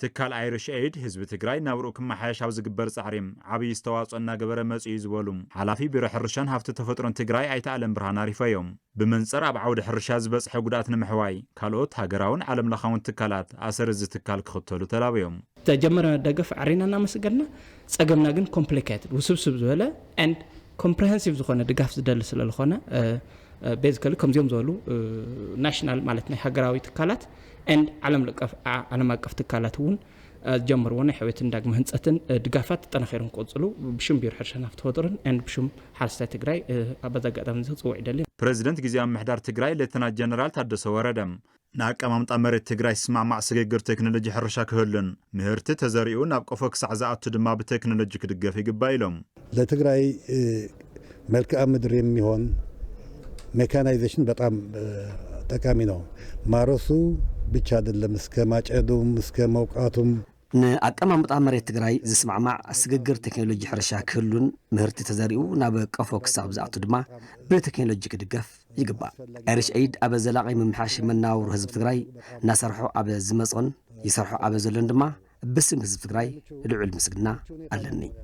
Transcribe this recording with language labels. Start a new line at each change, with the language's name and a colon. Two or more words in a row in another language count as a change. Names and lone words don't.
Tigrinya: ትካል አይሪሽ ኤይድ ህዝቢ ትግራይ ናብርኡ ክመሓየሽ ኣብ ዝግበር ጻዕሪም ዓብይ ዝተዋፅኦ እናገበረ መጽኡ እዩ ዝበሉ ሓላፊ ቢሮ ሕርሻን ሃብቲ ተፈጥሮን ትግራይ ኣይተኣለም ብርሃን ኣሪፈዮም ብመንጸር ኣብ ዓውዲ ሕርሻ ዝበጽሐ ጉድኣት ንምሕዋይ ካልኦት ሃገራውን ዓለም ለኻውን ትካላት ኣሰር እዚ ትካል ክኽተሉ ተላብዮም ተጀመረ ደገፍ ዓሪና እናመስገልና ጸገምና ግን ኮምፕሊኬትድ ውስብስብ ዝበለ
English: and comprehensive
Tigrinya: ዝኾነ ድጋፍ ዝደል ስለዝኾነ ቤዚካሊ ከምዚኦም ዝበሉ ናሽናል ማለት ናይ ሃገራዊ ትካላት and ዓለም ኣቀፍ ትካላት እውን ጀመርዎ ናይ ሕውየትን ዳግመ ህንፀትን ድጋፋት ተጠናኺሮም ክቕፅሉ ብሽም ቢሮ ሕርሻን ሃብቲ ተፈጥሮን and ብሽም ሓረስታይ ትግራይ ኣብ ኣጋጣሚ ዝፅውዕ ይደሊ ፕሬዚደንት ጊዜያዊ ምምሕዳር ትግራይ ሌተናንት ጀነራል ታደሰ ወረደ ንኣቀማምጣ መሬት ትግራይ ስማዕማዕ ስግግር ቴክኖሎጂ ሕርሻ ክህሉን ምህርቲ ተዘሪኡ ናብ ቆፎ ክሳዕ ዝኣቱ ድማ ብቴክኖሎጂ ክድገፍ ይግባእ ኢሎም
Amharic: ለትግራይ መልክዓ ምድር የሚሆን ሜካናይዜሽን በጣም ጠቃሚ ነው ማረሱ ብቻ አይደለም እስከ ማጨዱም እስከ መውቃቱም
Tigrinya: ንኣቀማምጣ መሬት ትግራይ ዝስማዕማዕ ስግግር ቴክኖሎጂ ሕርሻ ክህሉን ምህርቲ ተዘሪኡ ናብ ቀፎ ክሳብ ዝኣቱ ድማ ብቴክኖሎጂ ክድገፍ ይግባእ አይሪሽ ኤይድ ኣብ ዘላቒ ምምሓሽ መናወሩ ህዝቢ ትግራይ እናሰርሖ ኣብ ዝመጾን ይሰርሖ ኣብ ዘሎን ድማ ብስም ህዝቢ ትግራይ ልዑል ምስግና ኣለኒ